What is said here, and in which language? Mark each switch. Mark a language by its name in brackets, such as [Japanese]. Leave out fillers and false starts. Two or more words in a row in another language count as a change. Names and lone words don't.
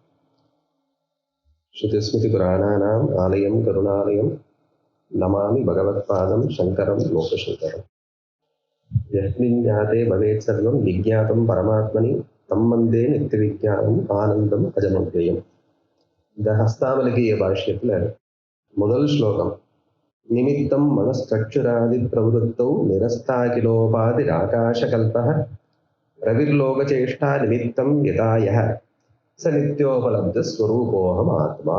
[Sanskrit] श्रुतिस्मृतिपुराणानाम् आलयं करुणालयं नमामि भगवत्पादं शङ्करं लोकशङ्करम्. यस्मिन् ज्ञाते भवेत् सर्वं विज्ञातं परमात्मनि तं वन्दे नित्यविज्ञानम् आनन्दम् अजमव्ययम्. [Tamil] இந்த ஹஸ்தாமலிகீய பாஷ்யத்தில் முதல் ஸ்லோகம், [Sanskrit] निमित्तं मनश्चक्षुरादि प्रवृत्तौ निरस्ताखिलोपाधि आकाशकल्पः रविर्लोकचेष्टा निमित्तं यथायः स नित्योपलब्ध स्वरूपोऽहम् आत्मा.